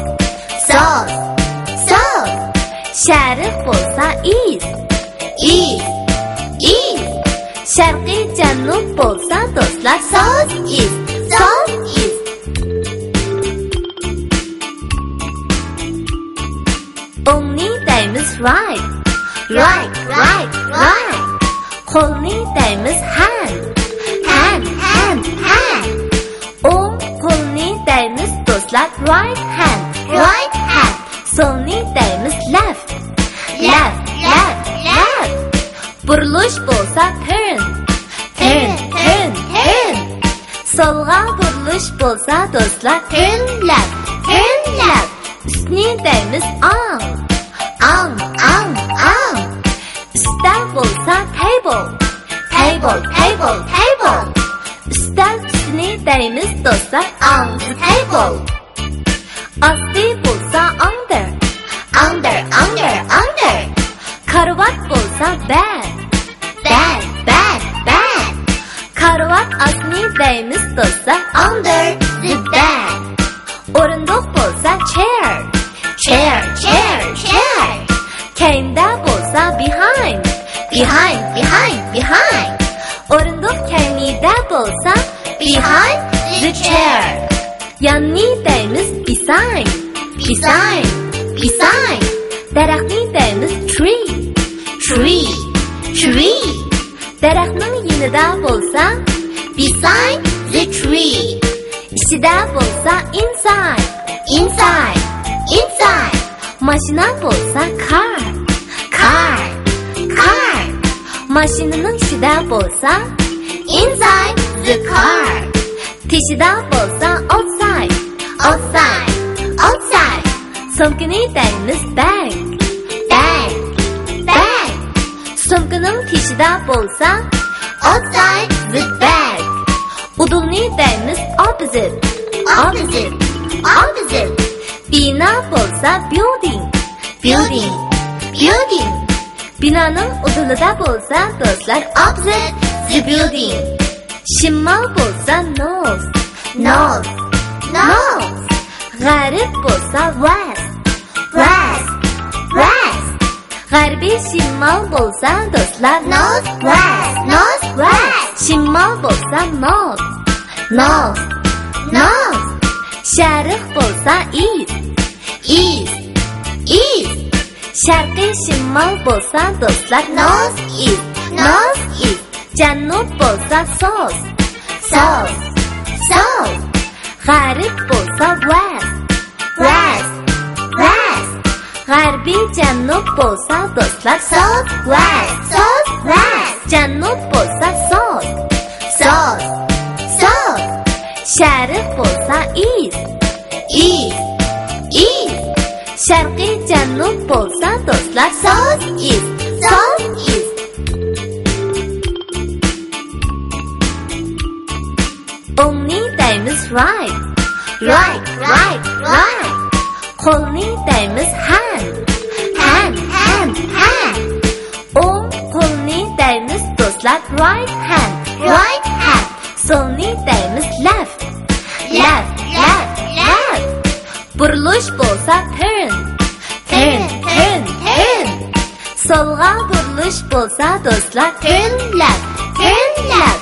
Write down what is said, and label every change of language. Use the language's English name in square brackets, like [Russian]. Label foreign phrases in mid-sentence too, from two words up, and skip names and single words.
[English] South, south. [Uzbek] Sharq bo'lsa east. [English] East, east. [Uzbek] Sharqiy janub bo'lsa do'stlar [English] south east. South east. [Uzbek] o'ngni deymiz [English] right. Right, right, right. [Uzbek] qo'lni deymiz hand. [English] Hand, hand, hand. [Uzbek] o'ng qo'lni deymiz do'stlar [English] right hand. Right hand. [Uzbek] so'lni deymiz left. [English] Left, left, left. [Uzbek] burilish bo'lsa turn. [English] Turn, turn, turn. [Uzbek] so'lga burilish bo'lsa do'stlar [English] turn left. Turn left. [Uzbek] ustni deymiz on. [English] On, on, on. [Uzbek] Ustal bo'lsa table. [English] Table, table, table. [Uzbek] Ustal ustini deymiz do'stlar [English] on the table. [Uzbek] Osti bo'lsa [English] under. Under, under, under. [Uzbek] Karvat bo'lsa [English] bed. Bed, bed, bed. [Uzbek] Karvat ostini deymiz do'stlar [English] under the bed. [Uzbek] O'rindiq bo'lsa [English] chair. Chair, chair, chair. [Uzbek] Keyinda bo'lsa [English] behind. Behind, behind, behind. [Uzbek] O'rindiq keyinida bo'lsa [English] behind the chair. [Uzbek] Yanni deymiz [English] beside. Beside, beside. [Uzbek] Daraxtni deymiz [English] tree. Tree, tree. [Uzbek] Daraxtning yonida bo'lsa [English] beside the tree. [Uzbek] Ichida bo'lsa [English] inside. Inside, inside. [Uzbek] Mashina bo'lsa [English] car. Car, car. [Uzbek] Mashinaning ichida bo'lsa [English] inside the car. [Uzbek] Teshida bo'lsa [English] outside. Outside, outside. [Uzbek] Sumkani deymiz [English] bag. Bag, bag. [Uzbek] Sumkaning teshida bo'lsa [English] outside the bag. [Uzbek] Udulni deymiz opposite. [English] Opposite. Opposite. [Uzbek] Bina bo'lsa building. [English] Building. Building. [Uzbek] Binoning udulida bo'lsa do'stlar [English] Opposite the building. [Uzbek] Shimol bo'lsa north. [English] North. North. [Uzbek] G'arb bo'lsa west. [English] West. West. [Uzbek] G'arbiy shimol bo'lsa do'stlar [English] North. West. North. West. [Uzbek] Shimol bo'lsa north. [English] North. North. [Uzbek] Sharq bo'lsa east. [English] East. East. [Uzbek] Sharqiy shimol bo'lsa do'stlar [English] North. East. North. East. [Uzbek] Janub bo'lsa south. [English] South. South. [Uzbek] G'arb bo'lsa west. [English] West. West. [Uzbek] G'arbiy janub bo'lsa do'stlar [English] South. West. South. West. [Uzbek] Janub bo'lsa south. [English] South. South. [Uzbek] Sharq bo'lsa east. [English] East. East. [Uzbek] Sharqiy janub bo'lsa do'stlar [English] South. East. South. East. [Uzbek] O'ngni deymiz right. [English] Right. Right. Right. [Uzbek] Qo'lni deymiz hand. [English] Hand. Hand. Hand. [Uzbek] O'ng qo'lni deymiz do'stlar [English] right hand. Right hand. [Uzbek] So'lni deymiz left. [English] Left. Left. Left. [Uzbek] Burilish bo'lsa turn. [English] Turn. Turn. Turn. [Uzbek] So'lga burilish bo'lsa do'stlar [English] Turn left. Turn left.